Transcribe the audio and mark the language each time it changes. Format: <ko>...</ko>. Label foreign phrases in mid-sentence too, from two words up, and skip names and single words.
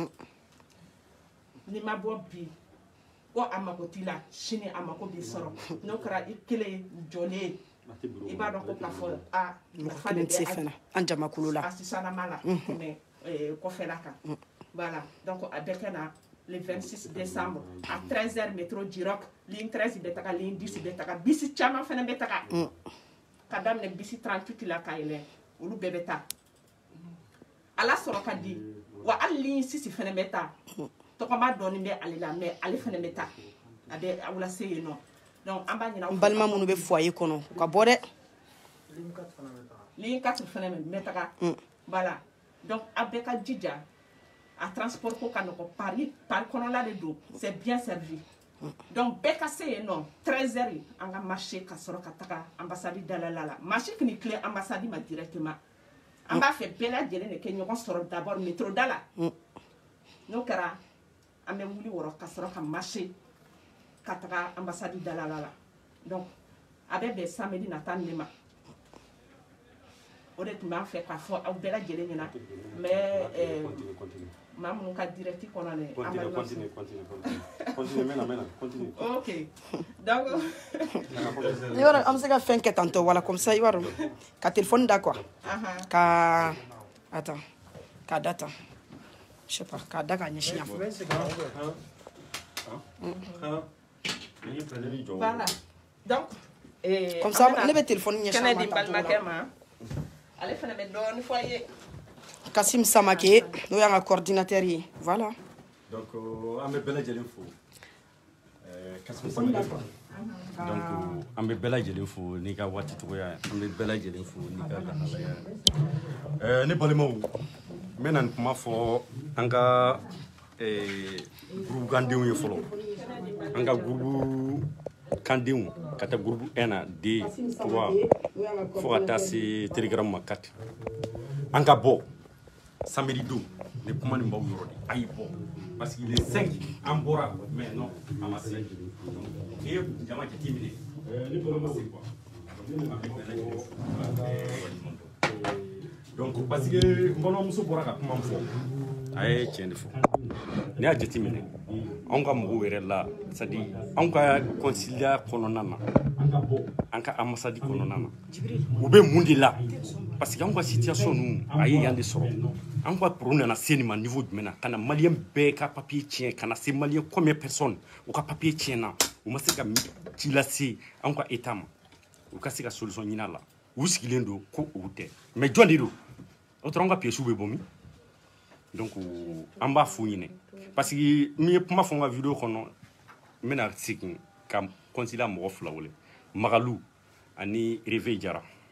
<bm>ni ma bɔ bi ko a mako t'i la sini a mako b'i sɔrɔ n'o kɛra i kelen jɔlen i b'a dɔn ko k'a fɔ nafa de bɛ an jamakulu la a sisanama la tɛmɛ kɔfɛla kan</bm> <fr>voilà donc</fr> <bm>a bɛ kɛ na</bm> <fr>le 26 décembre à 13h métro Djirock ligne 13</fr> <bm>bɛ taga</bm> <fr>ligne 10</fr> <bm>bɛ taga bisi caman fɛnɛ bɛ taga ka daminɛ bisi 38 la ka yɛlɛ olu bɛɛ bɛ taa ala sɔrɔ ka di wa hali</bm> <fr>ligne 6</fr> <bm>fɛnɛ bɛ taa tɔgɔma dɔɔni bɛ ale la mais ale fɛnɛ bɛ taa a bɛ aw lase yen nɔ donc an b'a ɲina n balima minnu bɛ foyer kɔnɔ u ka bɔ dɛ</bm> <fr>ligne 4</fr> <bm>fɛnɛ bɛ taga</bm> <fr>voilà donc</fr> <bm>a bɛɛ ka jija a transport ko ka nɔgɔ par kɔnɔla de don</bm> <fr>c'est bien servi donc</fr> <bm>bɛɛ ka se yen nɔ 13h an ka marché ka sɔrɔ ka taga ambassade dalala la marché kini tile ambassade ma directement an b'a fɛ bɛɛ lajɛlen de kɛ ɲɔgɔn sɔrɔ</bm> <fr>d'abord métro</fr> <bm>da la n'o kɛra an bɛ wuli wɔrɔ ka sɔrɔ ka marché ka taga ambassade dalala la donc a bɛ bɛn samedi nata ne ma o de tun b'an fɛ k'a fɔ aw bɛɛ lajɛlen ɲɛna mais maa minnu ka direct kɔnɔ dɛ</bm> <fr>ok donc</fr> <bm>i b'a dɔn an bɛ se ka fɛn kɛ tantɔ wala</bm> <fr>comme ça</fr> <bm>i b'a dɔn ka téléphone da quoi ka attends k'a da tan</bm> <fr>je sais pas</fr> <bm>k'a da k'a ɲɛsin yan</bm> <fr>voilà donc comme ça</fr> <bm>ne bɛ téléphone ɲɛsin kɛnɛ di balimakɛ ma ale fana bɛ dɔɔni fɔ a ye Kassim Samake n'o y'an ka coordinateur ye voilà donc an bɛ bɛɛ lajɛlen fo Kassim Samake donc an bɛ bɛɛ lajɛlen fo n'i ka waati cogoya an bɛ bɛɛ lajɛlen fo n'i ka lahalaya ne balimaw n bɛ na nin kuma fɔ an ka groupe kandenw ye fɔlɔ an ka groupe kandenw ka taa groupe 1 na 2 3 fo ka taa se telegram ma 4 an ka bɔ samedi don ni kuma nin b'aw yɔrɔ de a y'i bɔ</bm> <fr>parce que les</fr> <bm>5 an bɔra</bm> <fr>mais non</fr> <bm>a ma se n'i ye jama jate minɛ a ma se quoi</bm> <fr>donc parce que</fr> <bm>n balimamuso bɔra ka kuma min fɔ a ye tiɲɛ de fɔ n'i y'a jate minɛ anw ka mɔgɔw yɛrɛ la</bm> <fr>c'est à dire</fr> <bm>anw ka consulat kɔnɔna na an ka ambassade kɔnɔna na u bɛ mun de la</bm> <fr>parce que</fr> <bm>anw ka situation ninnu a ye yan de sɔrɔ an ka problème nana se nin ma niveau jumɛn na ka na maliyɛn bɛɛ ka papier tiɲɛ ka na se maliyɛn</bm> <fr>combien personne</fr> <bm>u ka papier tiɲɛna u ma se ka ci lase anw ka état ma u ka se ka solution ɲini a la u sigilen don ko u tɛ mais jɔn de don o tora anw ka pièces bɛ bɔ min donc an b'a f'u ɲinɛ</bm> <fr>parce que</fr> <bm>n ye kuma fɔ n ka vidéo kɔnɔ n bɛna segin ka consulat mɔgɔ 2 wele Magalu ani Réveil Jara</bm>